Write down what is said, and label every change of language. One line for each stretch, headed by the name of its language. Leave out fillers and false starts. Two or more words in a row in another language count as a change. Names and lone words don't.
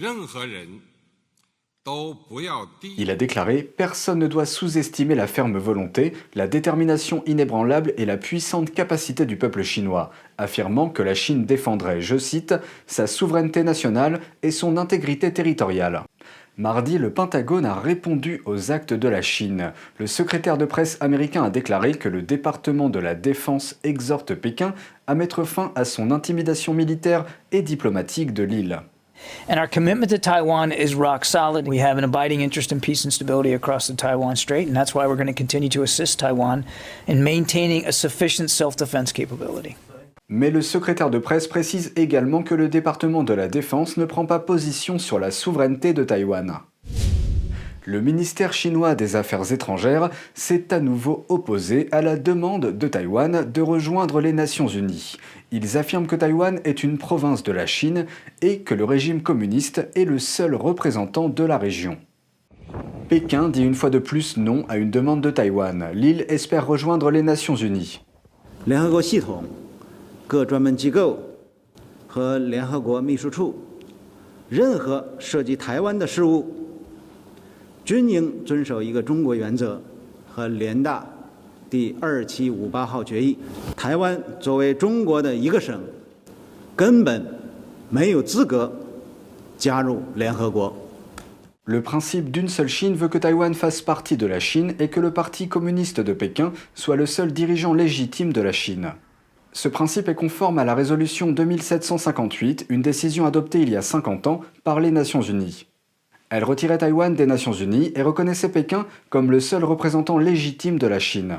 French: Il a déclaré « Personne ne doit sous-estimer la ferme volonté, la détermination inébranlable et la puissante capacité du peuple chinois », affirmant que la Chine défendrait, je cite, « sa souveraineté nationale et son intégrité territoriale ». Mardi, le Pentagone a répondu aux actes de la Chine. Le secrétaire de presse américain a déclaré que le département de la Défense exhorte Pékin à mettre fin à son intimidation militaire et diplomatique de l'île.
English: And our commitment to Taiwan is rock solid. We have an abiding interest in peace and stability across the Taiwan Strait, and that's why we're going to continue to assist Taiwan in maintaining a sufficient self-defense capability.
French: Mais le secrétaire de presse précise également que le département de la Défense ne prend pas position sur la souveraineté de Taïwan. Le ministère chinois des Affaires étrangères s'est à nouveau opposé à la demande de Taïwan de rejoindre les Nations Unies. Ils affirment que Taïwan est une province de la Chine et que le régime communiste est le seul représentant de la région. Pékin dit une fois de plus non à une demande de Taïwan. L'île espère rejoindre les Nations Unies.
Chinese: 各专门机构和联合国秘书处，任何涉及台湾的事务，均应遵守一个中国原则和联大第2758号决议。台湾作为中国的一个省，根本没有资格加入联合国。
French: Le principe d'une seule Chine veut que Taïwan fasse partie de la Chine et que le Parti communiste de Pékin soit le seul dirigeant légitime de la Chine. Ce principe est conforme à la résolution 2758, une décision adoptée il y a 50 ans par les Nations Unies. Elle retirait Taïwan des Nations Unies et reconnaissait Pékin comme le seul représentant légitime de la Chine.